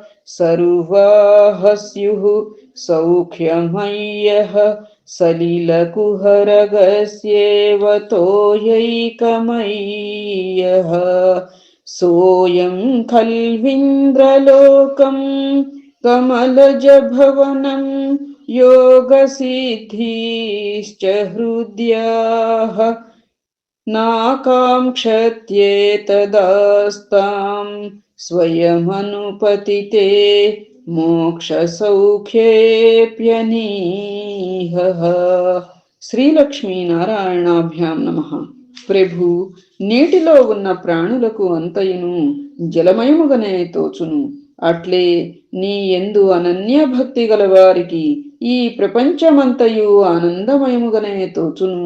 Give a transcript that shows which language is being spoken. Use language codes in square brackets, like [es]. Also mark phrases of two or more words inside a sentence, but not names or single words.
[sa] సర్వాహస్యుః సౌఖ్యమయ్యః సలిలకుహరగస్యేవ తోయైకమయ్యః సోయం ఖల్వింద్రలోకం కమలజభవనం योगसिद्धिश्च हृद्याः नाकाङ्क्षत्येतदास्तां स्वयमनुपतिते మోక్షసౌఖ్యేప్యనీహః. శ్రీలక్ష్మీనారాయణాభ్యాం నమః. [te] ప్రభు, నీటిలో ఉన్న ప్రాణులకు అంతయును జలమయముగనే తోచును. అట్లే నీ యందు అనన్య భక్తి గల వారికి ఈ ప్రపంచమంతయు ఆనందమయముగనే తోచును.